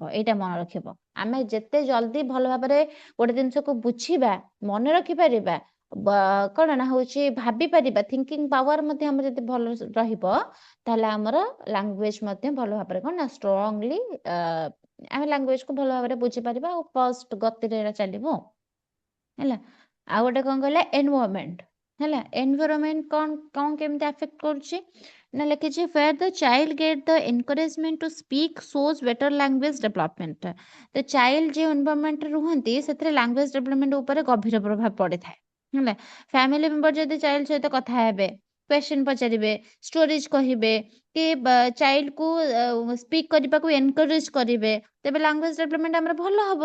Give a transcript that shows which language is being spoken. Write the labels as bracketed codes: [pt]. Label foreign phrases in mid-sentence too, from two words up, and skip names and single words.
[or] ଏଇଟା ମନେ ରଖିବ, ଆମେ ଯେତେ ଜଲ୍ଦି ଭଲ ଭାବରେ ଗୋଟେ ଜିନିଷକୁ ବୁଝିବା, ମନେ ରଖିପାରିବା, କ'ଣ ନା ହଉଛି ଭାବିପାରିବା, [en] thinking power [or] ମଧ୍ୟ ଆମର ଯଦି ଭଲ ରହିବ ତାହେଲେ ଆମର ଲାଙ୍ଗୁଏଜ ମଧ୍ୟ ଭଲ ଭାବରେ କ'ଣ ନା ଷ୍ଟ୍ରଙ୍ଗଲି ଆମେ ଲାଙ୍ଗୁଏଜକୁ ଭଲ ଭାବରେ ବୁଝିପାରିବା ଆଉ ଫାଷ୍ଟ ଗତିରେ ଏଇଟା ଚାଲିବ ହେଲା। ଆଉ ଗୋଟେ କ'ଣ କହିଲା ଏନଭାୟରମେଣ୍ଟ ହେଲା। ଏନଭାୟରମେଣ୍ଟ କ'ଣ କେମିତି ଆଫେକ୍ଟ କରୁଛି ନା ଲେଖିଛି [en] where the child get the encouragement to speak shows better language development। [or] ତ ଚାଇଲ୍ଡ ଯେଉଁ ଏନଭାୟରମେଣ୍ଟରେ ରୁହନ୍ତି ସେଥିରେ [en] language development [or] ଉପରେ ଗଭୀର ପ୍ରଭାବ ପଡ଼ିଥାଏ ହେଲା। [en] family member [or] ଯଦି ଚାଇଲ୍ଡ ସହିତ କଥା ହେବେ, କ୍ୱେଶ୍ଚନ ପଚାରିବେ, ଷ୍ଟୋରିଜ କହିବେ କି ଚାଇଲ୍ଡକୁ ସ୍ପିକ୍ କରିବାକୁ ଏନକରେଜ କରିବେ, ତେବେ [en] language development [or] ଆମର ଭଲ ହବ।